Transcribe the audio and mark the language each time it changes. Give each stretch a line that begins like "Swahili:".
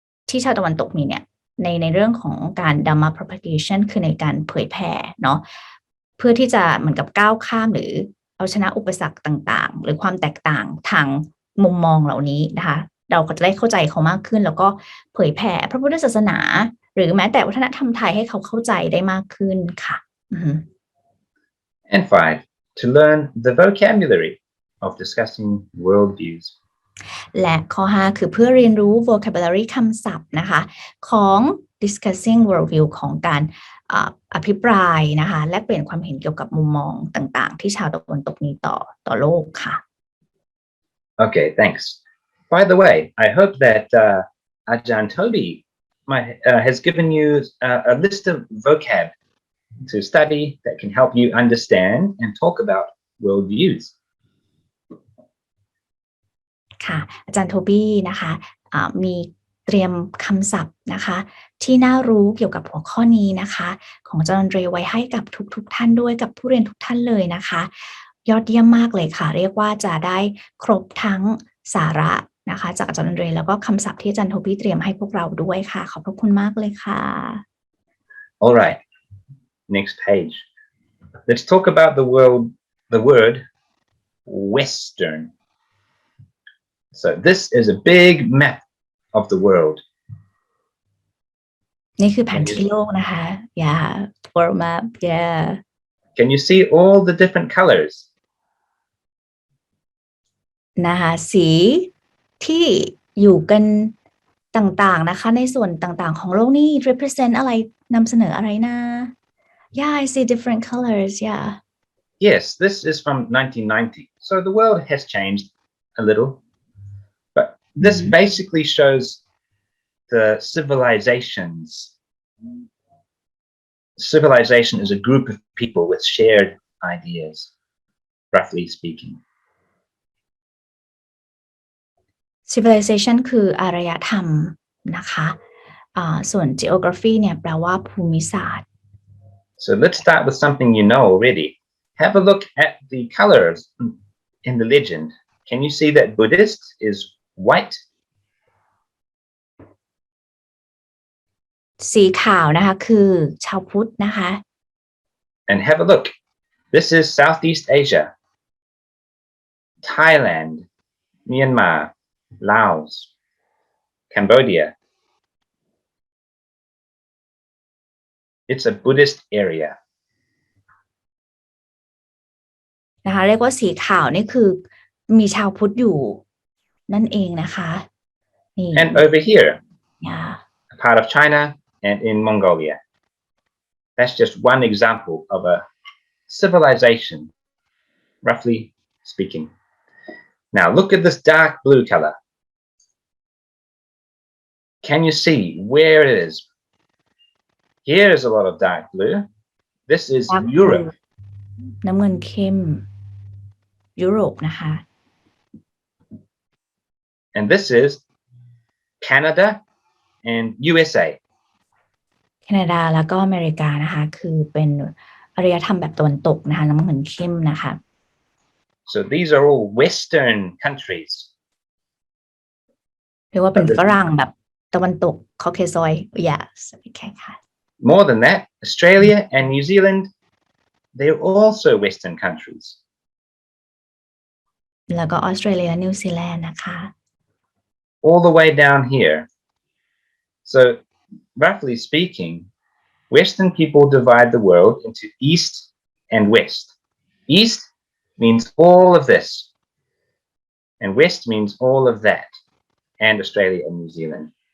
Thai: ที่ชาวตะวันตกมีเนี่ยในเรื่องของการ Dhamma propagation คือในการเผยแผ่เนาะเพื่อที่จะเหมือนกับก้าวข้ามหรือเอาชนะอุปสรรคต่างๆหรือความแตกต่างทางมุมมองเหล่านี้นะคะเราก็จะได้เข้าใจเขามากขึ้นแล้วก็เผยแผ่พระพุทธศาสนาหรือแม้แต่วัฒนธรรมไทยให้เขาเข้าใจได้มากขึ้นค่ะ
English: And 5, to learn the vocabulary of discussing worldviews.
Thai: และข้อ5คือเพื่อเรียนรู้ vocabulary คำศัพท์นะคะของ discussing worldview ของการอภิปรายนะคะและเปลี่ยนความเห็นเกี่ยวกับมุมมองต่างๆที่ชาวตะวันตกมีต่อโลกค่ะ
English: Okay, thanks. By the way, I hope that Aj.Andre has given you a list of vocab to study that can help you understand and talk about worldviews.
Thai: ค่ะอาจารย์โทบี้นะคะมีเตรียมคำศัพท์นะคะที่น่ารู้เกี่ยวกับหัวข้อนี้นะคะของอาจารย์อันเดรไว้ให้กับทุกท่านด้วยกับผู้เรียนทุกท่านเลยนะคะยอดเยี่ยมมากเลยค่ะเรียกว่าจะได้ครบทั้งสาระนะคะจากอาจารย์อันเดรแล้วก็คำศัพท์ที่อาจารย์โทบี้เตรียมให้พวกเราด้วยค่ะขอบพระคุณมากเลยค่ะ
English: All right, next page. Let's talk about the word Western. So this is a big map of the world.
Thai: นี่คือแผนที่โลกนะคะ
English: yeah world map yeah Can you see all the different colors?
Thai: นะคะสีที่อยู่กันต่างๆนะคะในส่วนต่างๆของโลกนี่ represent อะไรนำเสนออะไรนะ
English: yeah I see different colors yeah Yes, this is from 1990. So the world has changed a little. But this basically shows the civilizations. Civilization is a group of people with shared ideas, roughly speaking.
Thai: civilization คืออารยธรรมนะคะส่วน geography เนี่ยแปลว่าภูมิศาสตร์
English: So let's start with something you know already. Have a look at the colors in the legend. Can you see that Buddhist is white?
Thai: สีขาวนะคะคือชาวพุทธนะคะ
English: And have a look. This is Southeast Asia. Thailand, Myanmar, Laos, Cambodia. It's a Buddhist area.
Thai: นะคะเรียกว่าสีขาวนี่คือมีชาวพุทธอยู่นั่นเองนะคะนี่
English: And over here, yeah. a part of China and in Mongolia. That's just one example of a civilization, roughly speaking. Now look at this dark blue color. Can you see where it is? Here is a lot of dark blue. This is Dark Europe.
Thai: น้ำเงินเข้มยุโรปนะคะ
English: And this is Canada and USA.
Thai: แคนาดาแล้วก็อเมริกานะคะคือเป็นอารยธรรมแบบตะวันตกนะคะน้ำเงินเข้มนะคะ
English: So these are all Western countries.
Thai: เรียกว่าเป็นฝรั่งแบบตะวันตกคอเคซอย yes แค่ค่ะ
English: More than that, Australia and New Zealand, they're also Western countries.
Thai: แล้วก็ออสเตรเลียนิวซีแลนด์นะคะ
English: All the way down here. So roughly speaking, Western people divide the world into East and West. East means all of this, and West means all of that, and Australia and New Zealand.